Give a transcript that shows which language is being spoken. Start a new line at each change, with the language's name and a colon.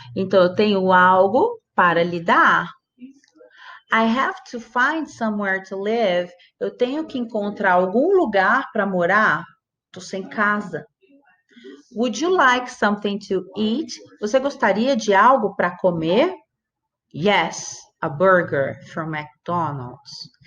Portuguese: Então, eu tenho algo para lhe dar.
English: I have to find somewhere to live.
Portuguese: Eu tenho que encontrar algum lugar para morar. Estou sem casa.
English: Would you like something to eat?
Portuguese: Você gostaria de algo para comer?
English: Yes, a burger from McDonald's.